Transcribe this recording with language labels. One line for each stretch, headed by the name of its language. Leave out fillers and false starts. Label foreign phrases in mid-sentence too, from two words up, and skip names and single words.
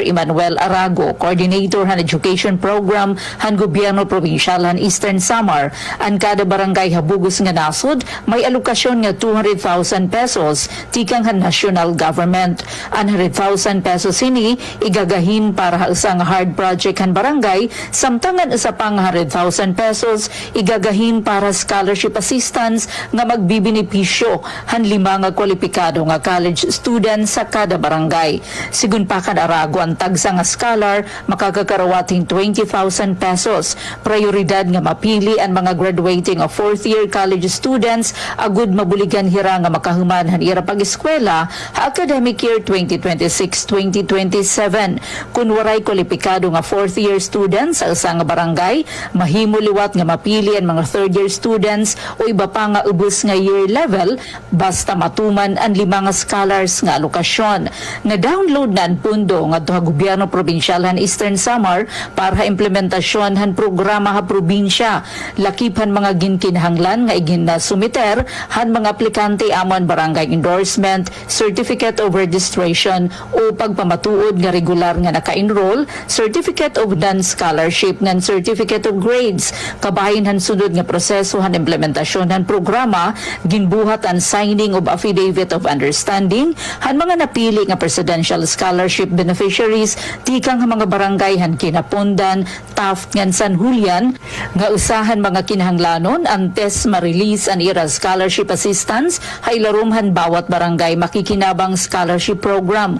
Waray: Emmanuel Arago, Coordinator han Education Program han Gobyerno Provincial han Eastern Samar, ang kada barangay habugos nga nasod may alokasyon nga 200,000 pesos tikang han
English: national government.
Waray: 100,000 pesos ini igagahin para sa
English: hard project
Waray: han barangay, samtangan sa pang 100,000 pesos igagahin para
English: scholarship assistance
Waray: nga magbibenepisyo han 5 nga kwalipikado nga
English: college students
Waray: sa kada barangay. Sigun pa kan Arago ang tagsa nga scholar makakakarawating 20,000 pesos. Prioridad nga mapili ang mga
English: graduating of 4th year college students
Waray: agud mabuligan hira nga makahuman han ira pag-eskwela ha
English: academic year 2026-2027.
Waray: Kung waray kwalipikado nga
English: 4th year students
Waray: sa isa nga barangay, mahimo liwat nga mapili ang mga
English: 3rd year students
Waray: o iba pa nga ubos nga
English: year level
Waray: basta matuman ang 5 nga scholars nga alokasyon. Na-download na ang pundo nga duha gobyerno probinsyal han Eastern Samar para implementasyon han programa ha probinsya probinsya. Lakiphan mga ginkinahanglan nga iginasumiter han mga aplikante amon
English: barangay endorsement, certificate of registration
Waray: o pagpamatuod nga regular nga naka-enroll,
English: certificate of non-scholarship
Waray: ngan
English: certificate of grades.
Waray: Kabahin han sunod nga proseso han implementasyon han programa, ginbuhat ang
English: signing of affidavit of understanding
Waray: han mga napili nga
English: presidential scholarship beneficiaries
Waray: tikang mga barangay han Kinapondan, Taft ngan San Julian nga usahan mga kinahanglanon antes ma-release ang ira
English: scholarship assistance
Waray: haylarumhan bawat barangay makikinabang
English: scholarship program.